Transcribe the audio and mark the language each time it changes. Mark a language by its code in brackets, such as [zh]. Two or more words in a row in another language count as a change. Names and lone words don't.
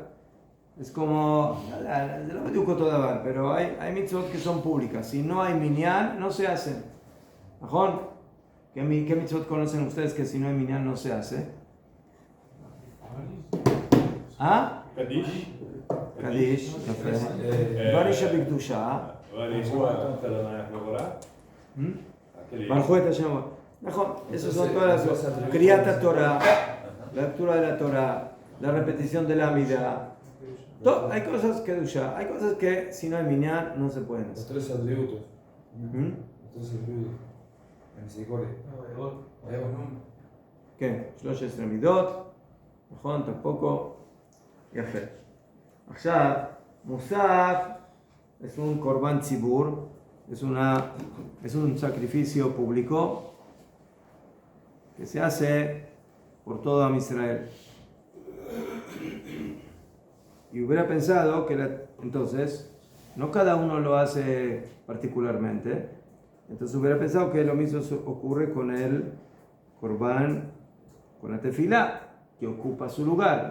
[es] Es como, no me digo todavía, pero hay mitzvot que son públicas. Si no hay minyan, no se hacen. ¿Ajón? ¿Qué mitzvot conocen ustedes que si no hay minyan no se hace? ¿Ah? Kadish. Kadish, [he] דברים שבקדושה. ברכו את השם. נכון, [es] esas son todas las cosas. [he] קריאת תורה, [es] la lectura de la Torah, la repetición de la Amida. Hay cosas que dusha, hay cosas que si no hay minyan no se pueden hacer. Los tres atributos. Los tres atributos. La misericordia. [he] כן, 13 מידות, נכון, tampoco, יפה. עכשיו, מוסף [es] es un [he] קרבן ציבור, [es] es un sacrificio público que se hace por todo [he] עם ישראל. [es] Y hubiera pensado que entonces no cada uno lo hace particularmente, entonces hubiera pensado que lo mismo ocurre con el korban, con la tefilá, que ocupa su lugar.